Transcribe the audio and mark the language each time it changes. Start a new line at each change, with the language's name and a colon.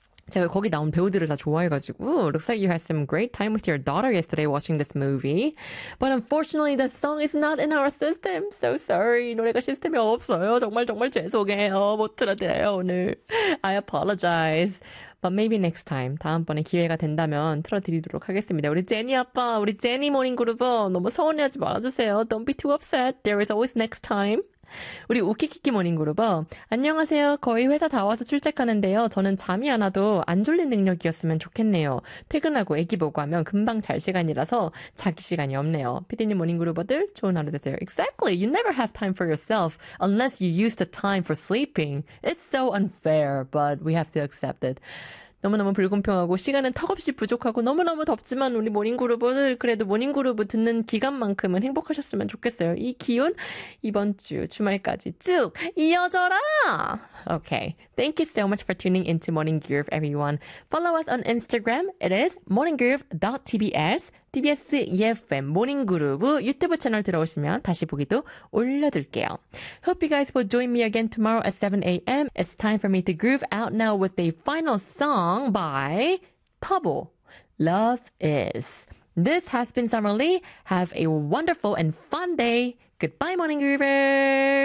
Korean: 제가 거기 나온 배우들을 다 좋아해가지고
English: Looks like you had some great time with your daughter yesterday watching this movie. But unfortunately, the song is not in our system. So sorry.
Korean: 노래가 시스템이 없어요. 정말 정말 죄송해요. 못 틀어드려요, 오늘.
English: I apologize. But maybe next time.
Korean: 다음번에 기회가 된다면 틀어드리도록 하겠습니다. 우리 제니 아빠, 우리 제니 모닝 그룹은 너무 서운해하지 말아주세요.
English: Don't be too upset. There is always next time.
Korean: 우리 우키키키 모닝그룹은 안녕하세요. 거의 회사 다 와서 출첵하는데요. 저는 잠이 안 와도 안 졸린 능력이었으면 좋겠네요. 퇴근하고 애기 보고 하면 금방 잘 시간이라서 자기 시간이 없네요. 피디님 모닝그룹들 좋은 하루 되세요.
English: Exactly. You never have time for yourself unless you use the time for sleeping. It's so unfair, but we have to accept it.
Korean: 너무너무 불공평하고 시간은 턱없이 부족하고 너무너무 덥지만 우리 모닝그룹을 그래도 모닝그룹을 듣는 기간만큼은 행복하셨으면 좋겠어요. 이 기운 이번 주 주말까지 쭉 이어져라!
English: Okay. Thank you so much for tuning in to Morning Groove, everyone. Follow us on Instagram. It is morninggroove.tbs.
Korean: TBS EFM 모닝그룹 유튜브 채널 들어오시면 다시 보기도 올려둘게요.
English: Hope you guys will join me again tomorrow at 7 a.m. It's time for me to groove out now with a final song by Pubble. Love is. This has been Summer Lee. Have a wonderful and fun day. Goodbye, Morning Groovers.